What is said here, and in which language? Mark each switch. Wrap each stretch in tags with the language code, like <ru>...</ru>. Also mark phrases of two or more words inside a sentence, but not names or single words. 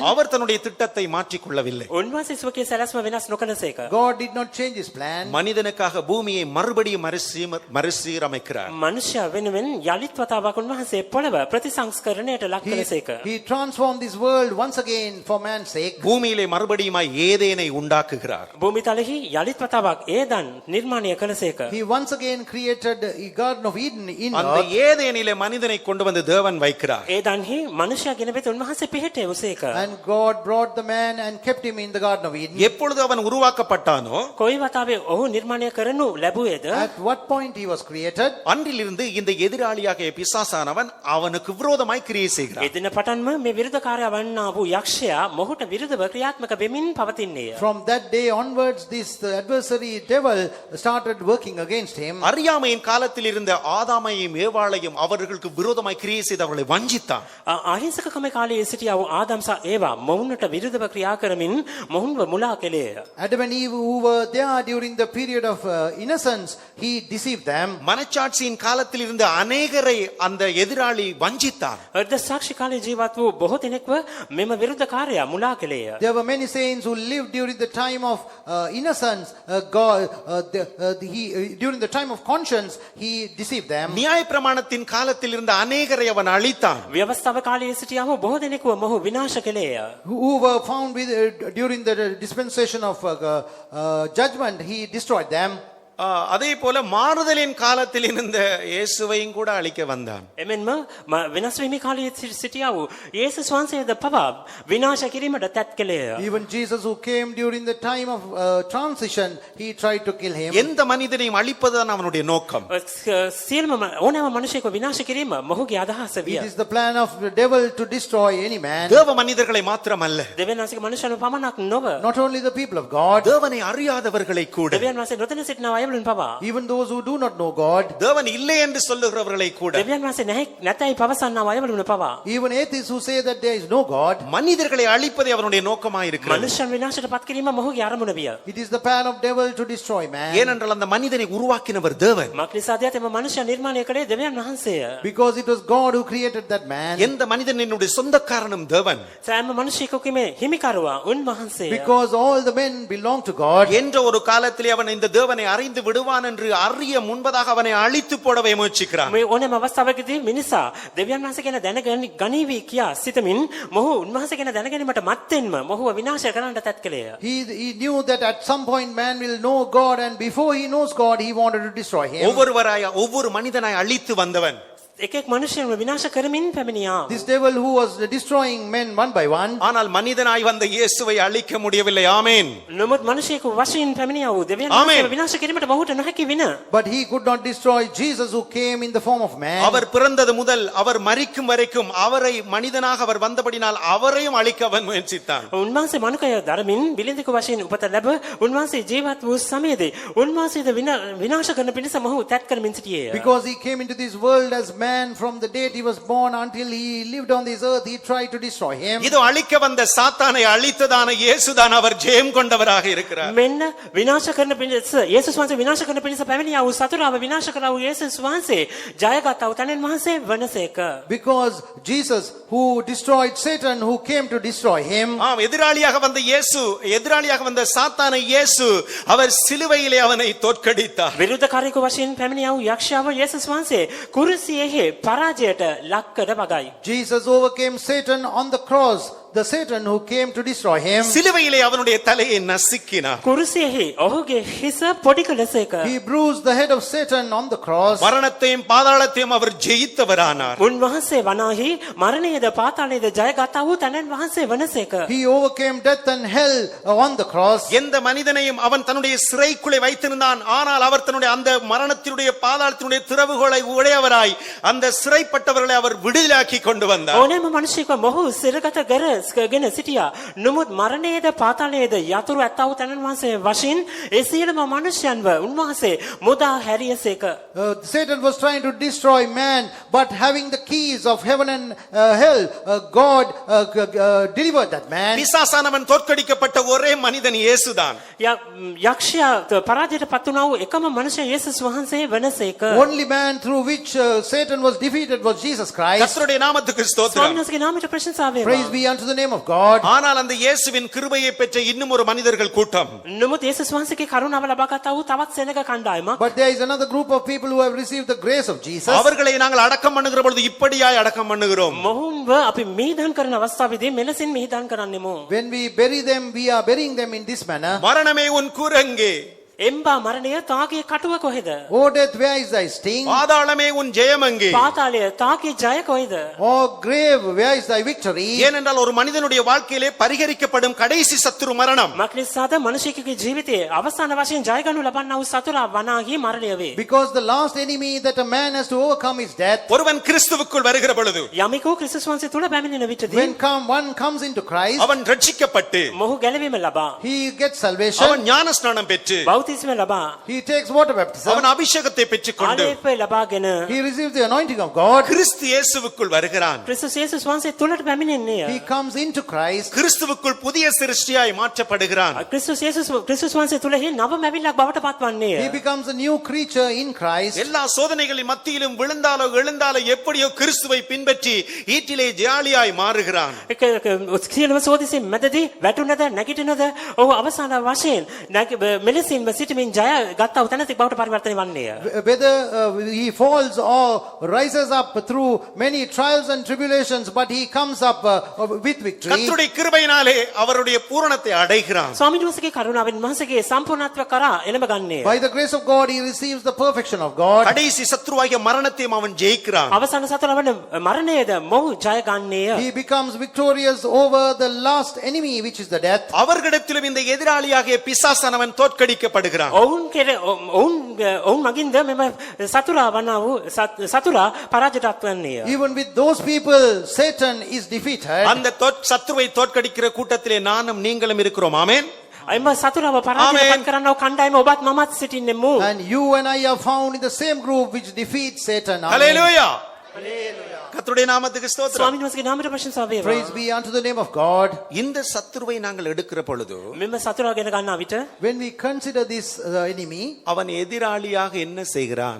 <ta>அவர் தன்னுடைய திட்டத்தை மாற்றிக் கொள்ளவில்லை.</ta> <si>උන්වහන්සේ සුවකේ සැලැස්ම වෙනස් නොකළසේක.</si> <en>God did not change his plan.</en> <ta>மனிதனுக்காக பூமியை மறுபடியும் மறுசீரமைக்கிறார்.</ta> <si>මනුෂ්‍ය වෙනුවෙන් යලිත් වතාවක් උන්වහන්සේ පොළව ප්‍රතිසංස්කරණයට ලක් කළසේක.</si> <en>He transformed this world once again for man's sake.</en> <ta>பூமியிலே மறுபடியுமாய் ஏதேனை உண்டாக்குகிறார்.</ta> <si>භූමි තලෙහි යලිත් වතාවක් ඒදන් නිර්මාණය කළසේක.</si> <en>He once again created the Garden of Eden in</en> <ta>அந்த</ta> <en>earth,</en> <ta>ஏதேனிலே மனிதனை கொண்டு வந்து தேவன் வைக்கிறார்.</ta> <si>ඒදන්හි මනුෂ්‍යයා ගෙන වෙත උන්වහන්සේ පිහිටෙවසේක.</si> <en>and God brought the man and kept him in the Garden of Eden.</en> <ta>எப்பொழுது அவன் உருவாக்கப்பட்டானோ</ta> <si>කොයි වතාවේ ඔහු නිර්මාණය කරනු ලැබුවේද?</si> <en>At what point he was created,</en> <ta>அன்றிலிருந்து இந்த எதிராளியாக பிசாசானவன் அவனுக்கு விரோதமாய் கிரியை செய்கிறான்.</ta> <si>එදින පටන්ම මේ විරුද්ධකාරයා වන්නා වූ යක්ෂයා මොහුට විරුද්ධව ක්‍රියාත්මක වෙමින් පවතින්නේය.</si> <en>from that day onwards, the adversary devil started working against him.</en> <ta>அறியாமையின் காலத்தில் இருந்த ஆதாமையும் ஏவாளையும் அவர்களுக்கு விரோதமாய் கிரியை செய்து அவர்களை வஞ்சித்தான்.</ta> <si>අහිංසකකම කාලයේ සිටියා වූ ආදම් සහ ඒවා මොහුන්ට විරුද්ධව ක්‍රියා කරමින් මොහුන්ව මුලා කළේය.</si> <en>Adam and Eve, who were there during the period of innocence, he deceived them.</en> <ta>மனச்சாட்சியின் காலத்தில் இருந்த அநேகரை அந்த எதிராளி வஞ்சித்தான்.</ta> <si>අර්ධ සාක්ෂි කාලේ ජීවත් වූ බොහෝ දෙනෙක්ව මෙම විරුද්ධකාරයා මුලා කළේය.</si> <en>There were many saints who lived during the time of innocence. During the time of conscience, he deceived them.</en> <ta>நியாயப்பிரமாணத்தின் காலத்தில் இருந்த அநேகரை அவன் அழித்தான்.</ta> <si>ව්‍යවස්ථාව කාලයේ සිටියා වූ බොහෝ දෙනෙකුව මොහු විනාශ කළේය.</si> <en>Who were found with during the dispensation of judgment, he destroyed them.</en> <ta>அதே போல மாறுதலின் காலத்தில் இருந்த இயேசுவையும் கூட அழிக்க வந்தான்.</ta> <si>එමෙන්ම විනාශ වීමේ කාලයේ සිටියා වූ යේසුස් වහන්සේද පවා විනාශ කිරීමට තැත් කළේය.</si> <en>Even Jesus, who came during the time of transition, he tried to kill him.</en> <ta>எந்த மனிதனையும் அழிப்பதுதான் அவனுடைய நோக்கம்.</ta> <si>සියලුම ඕනෑම මිනිසෙකු විනාශ කිරීම මොහුගේ අදහස විය.</si> <en>It is the plan of the devil to destroy any man.</en> <ta>தேவ மனிதர்களை மாத்திரமல்ல,</ta> <si>දෙවියන් වහන්සේගේ මනුෂ්‍යයන් පමණක් නොව</si> <en>Not only the people of God,</en> <ta>தேவனை அறியாதவர்களை கூட,</ta> <si>දෙවියන් වහන්සේ නොදැන සිටින අයවලුන් පවා</si> <en>even those who do not know God,</en> <ta>தேவன் இல்லை என்று சொல்லுகிறவர்களை கூட,</ta> <si>දෙවියන් වහන්සේ නැතයි පවසන්නා අයවලුන් පවා</si> <en>even atheists who say that there is no God,</en> <ta>மனிதர்களை அழிப்பதே அவனுடைய நோக்கமாய் இருக்கிறது.</ta> <si>මනුෂ්‍යයන් විනාශයට පත් කිරීම මොහුගේ අරමුණ විය.</si> <en>it is the plan of devil to destroy man.</en> <ta>ஏனென்றால் அந்த மனிதனை உருவாக்கினவர் தேவன்.</ta> <si>මක් නිසාද එම මනුෂ්‍යයා නිර්මාණය කළේ දෙවියන් වහන්සේය.</si> <en>Because it was God who created that man.</en> <ta>எந்த மனிதனுடைய சொந்தக்காரனும் தேவன்</ta> <si>සෑම මිනිසෙකුගේ හිමිකරුවා උන්වහන්සේය.</si> <en>Because all the men belong to God.</en> <ta>என்ற ஒரு காலத்திலே அவன் இந்த தேவனை அறிந்து விடுவான் என்று அறிய முன்பதாக அவனை அழித்து போடவே முயற்சிக்கிறான்.</ta> <si>මේ ඕනෑම අවස්ථාවකදී මිනිසා දෙවියන් වහන්සේ ගැන දැනගනීවි කියා සිතමින් මොහු උන්වහන්සේ ගැන දැනගැනීමට මත්තෙන්ම මොහුව විනාශ කරන්නට තැත් කළේය.</si> <en>He knew that at some point man will know God, and before he knows God, he wanted to destroy him.</en> <ta>ஒவ்வொரு மனிதனாய் அழித்து வந்தவன்.</ta> <si>එක්ෙක් මිනිසෙන්ව විනාශ කරමින් පැමිණියා.</si> <en>This devil who was destroying men one by one,</en> <ta>ஆனால் மனிதனாய் வந்த இயேசுவை அழிக்க முடியவில்லை. ஆமென்.</ta> <si>නමුත් මිනිසෙකු වශයෙන් පැමිණියා වූ දෙවියන් ආමේන්. වහන්සේව විනාශ කිරීමට මොහුට නොහැකි වින.</si> <en>but he could not destroy Jesus, who came in the form of man.</en> <ta>அவர் பிறந்தது முதல் அவர் மரிக்கும் வரைக்கும் அவரை மனிதனாக அவர் வந்தபடினால் அவரையும் அழிக்க அவன் முயற்சித்தான்.</ta> <si>උන්වහන්සේ මනුකය දරමින් බිලිඳික වශයෙන් උපත ලැබ උන්වහන්සේ ජීවත් වූ සමයේදී උන්වහන්සේද විනාශ කරන පිණිස මොහු තැත් කරමින් සිටියේය.</si> <en>Because he came into this world as man, from the date he was born until he lived on this earth, he tried to destroy him.</en> <ta>இதோ அழிக்க வந்த சாத்தானை அழித்ததான இயேசுதான் அவர் ஜெயம் கொண்டவராக இருக்கிறார்.</ta> <si>මෙන්න විනාශ කරන පිණිස යේසුස් වහන්සේ විනාශ කරන පිණිස පැමිණියා වූ සතුරාව විනාශ කළා වූ යේසුස් වහන්සේ ජයගත් වූ තැනෙන් වහන්සේ වනසේක.</si> <en>Because Jesus, who destroyed Satan, who came to destroy him,</en> <ta>ஆம், எதிராளியாக வந்த இயேசு, எதிராளியாக வந்த சாத்தானை இயேசு அவர் சிலுவையிலே அவனை தோற்கடித்தார்.</ta> <si>විරුද්ධකාරයෙකු වශයෙන් පැමිණියා වූ යක්ෂයාව යේසුස් වහන්සේ කුරුසියේ පරාජයට ලක් කර වගයි.</si> <en>Jesus overcame Satan on the cross, the Satan who came to destroy him.</en> <ta>சிலுவையிலே அவனுடைய தலையை நசுக்கினார்.</ta> <si>කුරුසියේ ඔහුගේ හිස පොඩි කළසේක.</si> <en>He bruised the head of Satan on the cross.</en> <ta>மரணத்தையும் பாதாளத்தையும் அவர் ஜெயித்தவரானார்.</ta> <si>උන්වහන්සේ වනාහි මරණයේද පාතාලයේද ජයගත්තා වූ තැනෙන් වහන්සේ වනසේක.</si> <en>He overcame death and hell on the cross.</en> <ta>எந்த மனிதனையும் அவன் தன்னுடைய சிறைக்குள்ளே வைத்திருந்தான், ஆனால் அவர் தன்னுடைய அந்த மரணத்தினுடைய பாதாளத்தினுடைய திறவுகளை உடையவராய் அந்த சிறைப்பட்டவர்களை அவர் விடுதலாக்கி கொண்டு வந்தார்.</ta> <si>ඕනෑම මිනිසෙකු මොහු සිරගත කර ගෙන සිටියා. නමුත් මරණයේද පාතාලයේද යතුරු ඇත්තව තැනන් වහන්සේ වශයෙන් ඒ සියලුම මනුෂ්‍යයන්ව උන්වහන්සේ මුදා හැරියසේක.</si> <en>Satan was trying to destroy man, but having the keys of heaven and hell, God delivered that man.</en> <ta>பிசாசானவன் தோற்கடிக்கப்பட்ட ஒரே மனிதன் இயேசுதான்.</ta> <si>යක්ෂයා පරාජයට පත් වුණා වූ එකම මනුෂ්‍ය යේසුස් වහන්සේ වෙනසේක.</si> <en>Only man through which Satan was defeated was Jesus Christ.</en> <ta>கர்த்தருடைய நாமத்துக்கு ஸ்தோத்திரம்.</ta> <si>ස්වාමීන් වහන්සේගේ නාමයට ප්‍රශංසා වේවා.</si> <en>Praise be unto the name of God.</en> <ta>ஆனால் அந்த இயேசுவின் கிருபையை பெற்ற இன்னும் ஒரு மனிதர்கள் கூட்டம்.</ta> <si>නමුත් යේසුස් වහන්සේගේ කරුණාව ලබාගත් වූ තවත් සෙනඟ කණ්ඩායමක්.</si> <en>But there is another group of people who have received the grace of Jesus.</en> <ta>அவர்களை நாங்கள் அடக்கம் பண்ணுகிற பொழுது இப்படியாய் அடக்கம் பண்ணுகிறோம்.</ta> <si>මොහුන්ව අපි මිහිදන් කරන අවස්ථාවේදී මෙලෙසින් මිහිදන් කරන්නෙමු.</si> <en>When we bury them, we are burying them in this manner.</en> <ta>மரணமே உன் கூரங்கே,</ta> <si>එම්බා මරණය තාගේ කටුව කොහෙද?</si> <en>O death, where is thy sting?</en> <ta>பாதாளமே உன் ஜெயமங்கே.</ta> <si>පාතාලය තාගේ ජය කොහෙද?</si> <en>O grave, where is thy victory?</en> <ta>ஏனென்றால் ஒரு மனிதனுடைய வாழ்க்கையிலே பரிகரிக்கப்படும் கடைசி சத்துரு மரணம்.</ta> <si>මක්නිසාද මනුෂ්‍යකගේ ජීවිතයේ අවසාන වශයෙන් ජය ගනු ලබන්නා වූ සතුරා වනාහි මරණය වේ.</si> <en>Because the last enemy that a man has to overcome is death.</en> <ta>ஒருவன் கிறிஸ்துவுக்குள் வருகிற பொழுது</ta> <si>යමෙකු ක්‍රිස්තුස් වහන්සේ තුල පැමිණෙන විටදී</si> <en>When one comes into Christ,</en> <ta>அவன் ரட்சிக்கப்பட்டு</ta> <si>මොහු ගැලවීම ලබා</si> <en>he gets salvation.</en> <ta>அவன் ஞானஸ்நானம் பெற்று</ta> <si>බෞතිස්ම ලබා</si> <en>He takes water baptism.</en> <ta>அவன் அபிஷேகத்தை பெற்றுக்கொண்டு</ta> <si>ආලේපය ලබාගෙන</si> <en>He receives the anointing of God.</en> <ta>கிறிஸ்து இயேசுவுக்குள் வருகிறான்.</ta> <si>ක්‍රිස්තුස් යේසුස් වහන්සේ තුලට පැමිණෙන්නේය.</si> <en>He comes into Christ.</en> <ta>கிறிஸ்துவுக்குள் புதிய சிருஷ்டியாய் மாற்றப்படுகிறான்.</ta> <si>ක්‍රිස්තුස් වහන්සේ තුලෙහි නව මැවිල්ලක් බවට පත්වන්නේය.</si> <en>He becomes a new creature in Christ.</en> <ta>எல்லா சோதனைகளின் மத்தியிலும் விழுந்தாலோ எழுந்தாலோ எப்படியோ கிறிஸ்துவை பின்பற்றி ஈட்டிலே ஜாலியாய் மாறுகிறான்.</ta> <si>සියලුම සෝදිසින් මැදදී වැටුනද නැගිටිනද ඔහු අවසාන වශයෙන් මෙලෙසින්ම සිටමින් ජය ගත්තා වූ තැනට බවට පරිවර්තනය වන්නේය.</si> <en>Whether he falls or rises up through many trials and tribulations, but he comes up with victory.</en> <ta>கர்த்தருடைய கிருபையினாலே அவருடைய பூரணத்தை அடைகிறான்.</ta> <si>ස්වාමීන් වහන්සේගේ කරුණාවෙන් වහන්සේගේ සම්පූර්ණත්ව කරා එළඹ ගන්නේය.</si> <en>By the grace of God, he receives the perfection of God.</en> <ta>கடைசி சத்துருவாகிய மரணத்தையும் அவன் ஜெயிக்கிறான்.</ta> <si>අවසාන සතර වන මරණයද මොහු ජය ගන්නේය.</si> <en>He becomes victorious over the last enemy, which is the death.</en> <ta>அவர்களிடத்திலும் இந்த எதிராளியாகிய பிசாசானவன் தோற்கடிக்கப்படுகிறான்.</ta> <si>ඔවුන් මගින්ද මෙම සතුරා වන්නා වූ සතුරා පරාජයටපත් වන්නේය.</si> <en>Even with those people, Satan is defeated.</en> <ta>அந்த சத்துருவை தோற்கடிக்கிற கூட்டத்திலே நானும் நீங்களும் இருக்கிறோம். ஆமென்.</ta> <si>එම සතුරාව පරාජයටපත් කරන්නව කණ්ඩායම ඔබත් මමත් සිටින්නෙමු.</si> <en>And you and I are found in the same group which defeats Satan. Amen.</en> <ta>ஹல்லேலூயா. கர்த்தருடைய நாமத்துக்கு ஸ்தோத்திரம்.</ta> <si>ස්වාමීන් වහන්සේගේ නාමයට ප්‍රශංසා වේවා.</si> <en>Praise be unto the name of God.</en> <ta>இந்த சத்துருவை நாங்கள் எடுக்கிற பொழுது</ta> <si>මෙම සතුරා ගැන ගන්නා විට</si> <en>When we consider this enemy</en> <ta>அவன் எதிராளியாக என்ன செய்கிறான்?</ta>